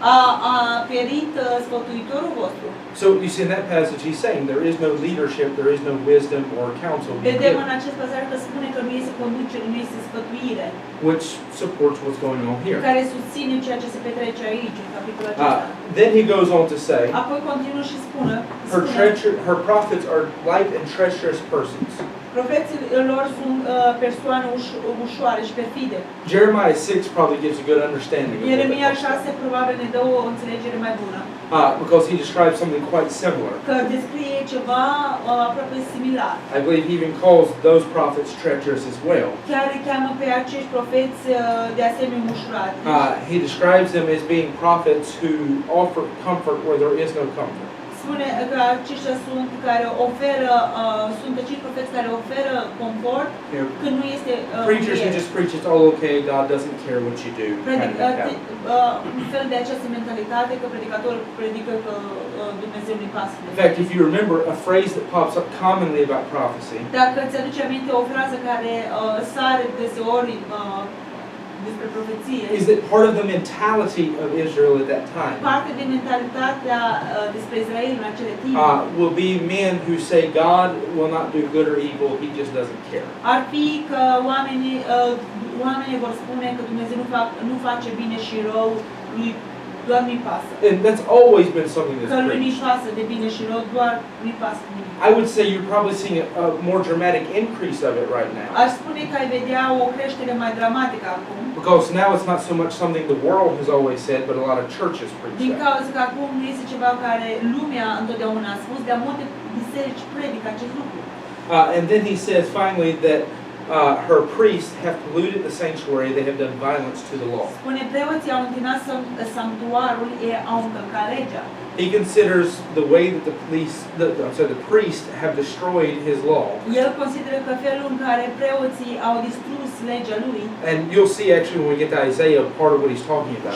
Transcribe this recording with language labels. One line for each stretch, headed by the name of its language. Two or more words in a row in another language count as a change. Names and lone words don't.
Romanian: a pierit sfătuitorul vostru.
English: So you see in that passage he's saying there is no leadership, there is no wisdom or counsel being
Romanian: Vedem
English: given,
Romanian: în acest pasaj că spune că nu este conducere, nu este sfătuire,
English: which supports what's going on here.
Romanian: care susține ceea ce se petrece aici, în capitolul acesta.
English: Then he goes on to say,
Romanian: Apoi continuă și spune,
English: her prophets are light and treacherous persons.
Romanian: profeții lor sunt persoane ușoare și perfide.
English: Jeremiah 6 probably gives a good understanding of what
Romanian: Ieremia
English: that is.
Romanian: 6 probabil ne dă o înțelegere mai bună.
English: Because he describes something quite similar.
Romanian: Că descrie ceva aproape similar.
English: I believe he even calls those prophets treacherous as well.
Romanian: Chiar îi cheamă pe acești profeți de asemenea ușurati.
English: He describes them as being prophets who offer comfort where there is no comfort.
Romanian: Spune că aceștia sunt care oferă, sunt acei profeți care oferă confort când nu este
English: Preachers who just preach it's all okay, God doesn't care what you do.
Romanian: un fel de această mentalitate că predicatorul predică că Dumnezeu nu-i pasă.
English: In fact, if you remember, a phrase that pops up commonly about prophecy
Romanian: Dacă ți-aduce aminte o frază care sare deseori despre profeție,
English: is that part of the mentality of Israel at that time
Romanian: parte din mentalitatea despre Israel în acele timp
English: will be men who say God will not do good or evil, he just doesn't care.
Romanian: ar fi că oamenii vor spune că Dumnezeu nu face bine și rău, lui doar nu-i pasă.
English: And that's always been something
Romanian: Că
English: that's
Romanian: lui
English: preached.
Romanian: nu-i pasă de bine și rău, doar nu-i pasă nimic.
English: I would say you're probably seeing a more dramatic increase of it right now.
Romanian: Aș spune că ai vedea o creștere mai dramatică acum.
English: Because now it's not so much something the world has always said, but a lot of churches preach
Romanian: Din
English: that.
Romanian: cauza că acum nu este ceva care lumea întotdeauna a spus, dar multe biserici predică acest lucru.
English: And then he says finally that her priests have polluted the sanctuary, they have done violence to the law.
Romanian: Spune, preoții au întinat sanctuarul, ei au încălcat legea.
English: He considers the way that the priests have destroyed his law.
Romanian: El consideră că felul în care preoții au distrus legea lui.
English: And you'll see actually when we get to Isaiah part of what he's talking about.